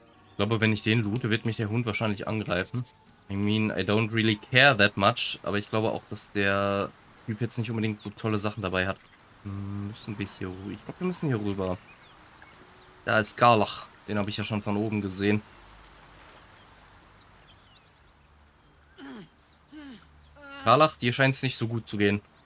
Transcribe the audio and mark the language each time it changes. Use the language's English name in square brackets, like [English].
[German] Ich glaube, wenn ich den loote, wird mich der Hund wahrscheinlich angreifen. [English] I mean, I don't really care that much. [German] Aber ich glaube auch, dass der Typ jetzt nicht unbedingt so tolle Sachen dabei hat. Müssen wir hier rüber? Ich glaube, wir müssen hier rüber. Da ist Karlach. Den habe ich ja schon von oben gesehen. Karlach, dir scheint es nicht so gut zu gehen.